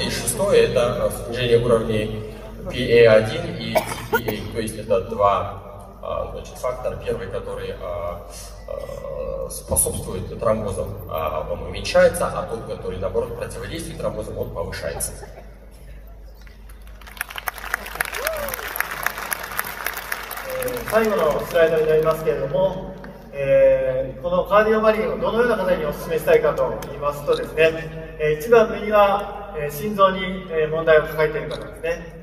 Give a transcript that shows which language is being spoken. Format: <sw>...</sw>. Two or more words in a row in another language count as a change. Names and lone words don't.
<ru>И шестое – это снижение уровней PA1 и TPA. То есть это два значит, фактора. Первый, который способствует тромбозам, он уменьшается, а тот, который, наоборот, противодействует тромбозам, он повышается.</ru> <ja>最後のスライドになりますけれども、このカーディオマリンをどのような方にお勧めしたいかと言いますとですね、1番目には心臓に問題を抱えている方ですね。</ja>